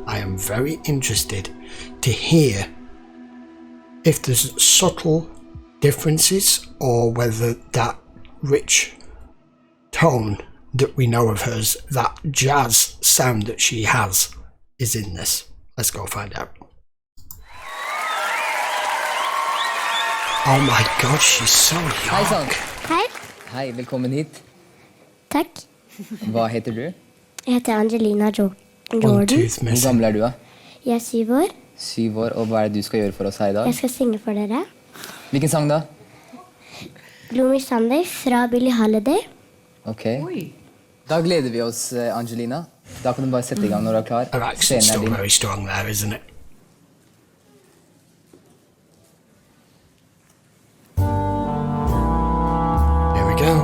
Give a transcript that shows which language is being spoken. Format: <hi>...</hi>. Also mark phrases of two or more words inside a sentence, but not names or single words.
<en>I am very interested to hear if there's subtle differences or whether that rich tone that we know of hers, that jazz sound that she has, is in this. Let's go find out. Oh my god, she's so young.</en> <no>Hei sann. Hei. Hei, velkommen hit. Takk. Hva heter du? Jeg heter Angelina Jordan. Hvor gammel er du da? Jeg er 7 år. 7 år, og hva er det du skal gjøre for oss her i dag? Jeg skal synge for dere. Hvilken sang da? Gloomy Sunday fra Billie Holiday. Ok. Da gleder vi oss, Angelina. Da kan du bare sette i gang når du er klar.</no> <en>Her accent's still very strong there, isn't it? Here we go.</en>